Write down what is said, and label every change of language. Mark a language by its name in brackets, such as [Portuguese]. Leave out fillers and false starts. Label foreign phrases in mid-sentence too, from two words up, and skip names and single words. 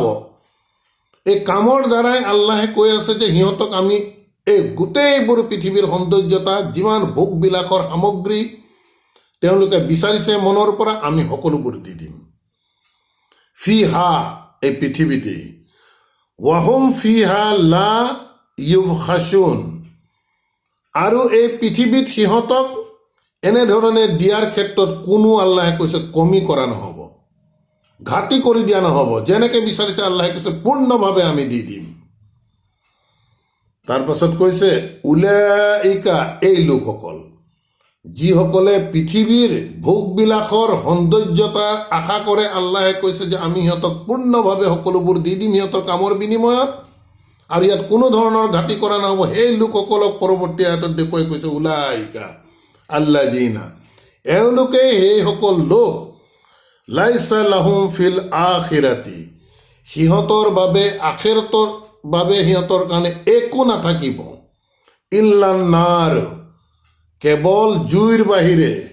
[Assamese] এই কামৰ দ্বাৰাই আল্লাহে কৈ আছে যে সিহঁতক আমি এই গোটেইবোৰ পৃথিৱীৰ সৌন্দৰ্যতা, যিমান ভোগ বিলাসৰ সামগ্ৰী তেওঁলোকে বিচাৰিছে মনৰ পৰা, আমি সকলোবোৰ দি দিম। ফিহা, এই পৃথিৱীতেই, [Arabic] وهم فيها لا يبخسون, [Assamese] আৰু এই পৃথিৱীত সিহঁতক এনেধৰণে দিয়াৰ ক্ষেত্ৰত কোনো আল্লাহে কৈছে কমি কৰা নহ'ব, ঘাটি কৰি দিয়া নহ'ব। যেনেকে বিচাৰিছে আল্লাহে কৈছে পূৰ্ণভাৱে আমি দি দিম। তাৰ পাছত কৈছে উলাইকা, এই লোকসকল যিসকলে পৃথিৱীৰ ভোগবিলাসৰ সৌন্দৰ্যতা আশা কৰে, আল্লাহে কৈছে যে আমি সিহঁতক পূৰ্ণভাৱে সকলোবোৰ দি দিম সিহঁতৰ কামৰ বিনিময়ত, আৰু ইয়াত কোনো ধৰণৰ ঘাটি কৰা নহ'ব। সেই লোকসকলক পৰৱৰ্তী আয়াতত দেখুৱাই কৈছে [Arabic] أولئك الذين, [Assamese] এওঁলোকে সেইসকল লোক [Arabic] ليس لهم في الآخرة, [Assamese] সিহঁতৰ বাবে আখিৰাতৰ বাবে সিহঁতৰ কাৰণে একো নাথাকিব, [Arabic] إلا النار, [Assamese] কেৱল জুইৰ বাহিৰে,